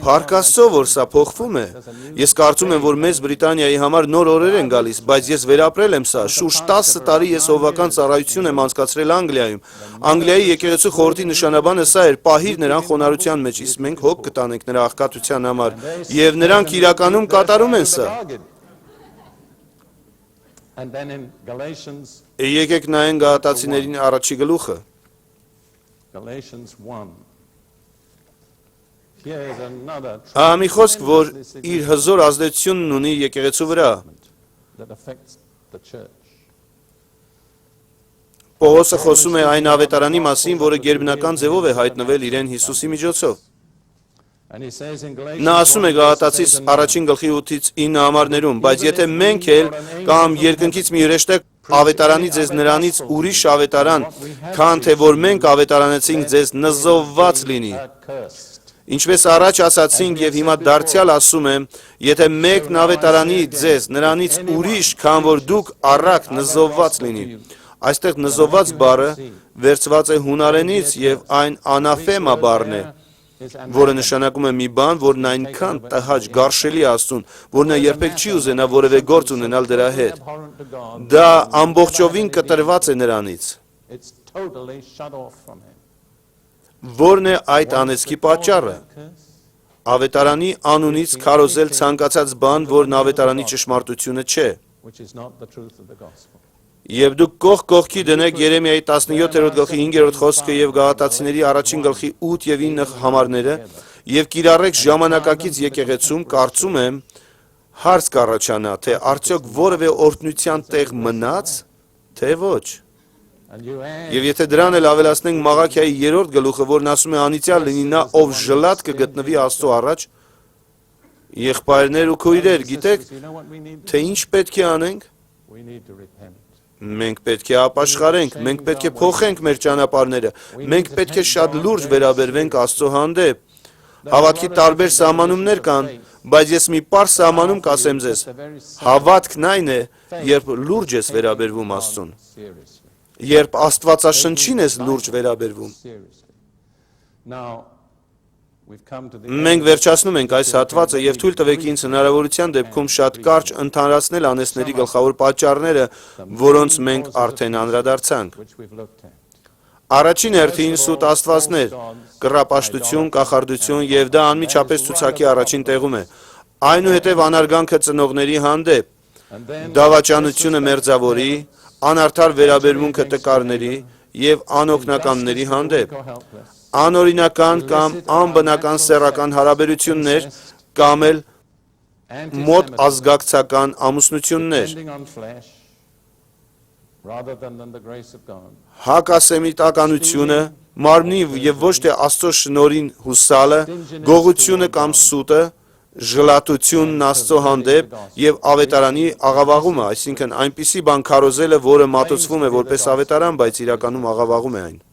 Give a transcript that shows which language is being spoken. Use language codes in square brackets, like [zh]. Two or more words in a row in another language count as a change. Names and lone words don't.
[hy] Փառք Աստծո, որ սա փոխվում է։ Ես կարծում եմ, որ Մեծ Բրիտանիայի համար նոր օրեր են գալիս, բայց ես վերապրել եմ սա։ Շուրջ 10 տարի ես հովվական ծառայություն եմ անցկացրել Անգլիայում։ Անգլիայի եկեղեցու խորհրդի նշանաբանը սա էր՝ պահիր նրան խոնարհության մեջ, իսկ մենք հոգ կտանենք նրա աղքատության համար, եւ նրանք իրականում կատարում են սա։ [en] And then in Galatians [hy] Եկեք նայենք Գաղատացիներին առաջի գլուխը։ [en] Galatians 1. Here is another [hy] Ահա մի խոսք, որ իր հզոր ազդեցությունն ունի եկեղեցու վրա։ [en] that affects the church. [hy] Պողոսը խոսում է այն ավետարանի մասին, որը գերբնական ձևով է հայտնվել իրեն Հիսուսի միջոցով։ [en] And he says in [hy] Նա ասում է Գաղատացիս առաջին գլխի 8-ից 9 համարներում, բայց եթե մենք էլ կամ երկնքից մի հրեշտակ ավետարանի ձեզ նրանից ուրիշ ավետարան, քան թե որ մենք ավետարանեցինք ձեզ, նզովված լինի։ Ինչպես առաջ ասացինք եւ հիմա դարձյալ ասում եմ, եթե մեկն ավետարանի ձեզ նրանից ուրիշ, քան որ դուք առաք, նզովված լինի։ Այստեղ նզովված բառը վերցված է հունարենից եւ այն անաֆեմա բառն է, որը նշանակում է մի բան, որն այնքան տհաճ գարշելի է Աստծուն, որ նա երբեք չի ուզենա որևէ գործ ունենալ դրա հետ։ Դա ամբողջովին կտրված է նրանից։ [en] It's totally shut off from him. [hy] Որն է այդ անեծքի պատճառը։ Ավետարանի անունից քարոզել ցանկացած բան, որն ավետարանի ճշմարտությունը չէ։ [en] Which is not the truth of the gospel. [hy] Եվ դուք կողք կողքի դնեք Երեմիայի 17-րդ գլխի 5-րդ խոսքը եւ Գաղատացիների առաջին գլխի 8 եւ 9 համարները եւ կիրառեք ժամանակակից եկեղեցում, կարծում եմ, հարց կառաջանա, թե արդյոք որևէ օրհնության տեղ մնաց, թե ոչ։ [en] And you add [hy] Եվ եթե դրան էլ ավելացնենք Մաղաքիայի 3-րդ գլուխը, որն ասում է անիծյալ լինի նա, ով ժլատ կգտնվի Աստծո առաջ, եղբայրներ ու քույրեր, գիտեք, [en] you know what we need? [hy] թե ինչ պետք է անենք։ [en] We need to repent. [hy] Մենք պետք է ապաշխարենք, մենք պետք է փոխենք մեր ճանապարհները, մենք պետք է շատ լուրջ վերաբերվենք Աստծո հանդեպ։ Հավատքի տարբեր սահմանումներ կան, բայց ես մի պարզ սահմանում կասեմ ձեզ. հավատքն այն է, երբ լուրջ ես վերաբերվում Աստծուն, [en] Seriously. [hy] երբ Աստվածաշնչին ես լուրջ վերաբերվում։ [en] Seriously. Now, we've come to the [hy] Մենք վերջացնում ենք այս հատվածը եւ թույլ տվեք ինձ հնարավորության դեպքում շատ կարճ ընդհանրացնել անեծների գլխավոր պատճառները, որոնց մենք արդեն անդրադարձանք։ [en] which we've looked at. [hy] Առաջին հերթին սուտ աստվածներ, կռապաշտություն, կախարդություն եւ դա անմիջապես ցուցակի առաջին տեղում է։ Այնուհետև անարգանքը ծնողների հանդեպ, [en] And then [hy] դավաճանությունը մերձավորի, անարդար վերաբերմունքը տկարների եւ անօգնականների հանդեպ, [en] go helpless. [hy] անօրինական կամ անբնական սեռական հարաբերություններ կամ էլ մոտ ազգակցական ամուսնություններ, [en] Depending on flesh rather than the grace of God. [hy] հակասեմիտականությունը, մարմնի եւ ոչ թե Աստծո շնորհին հուսալը, գողությունը կամ սուտը, ժլատությունն Աստծո հանդեպ եւ ավետարանի աղավաղումը, այսինքն այնպիսի բան քարոզելը, որը մատուցվում է որպես ավետարան, բայց իրականում աղավաղում է այն։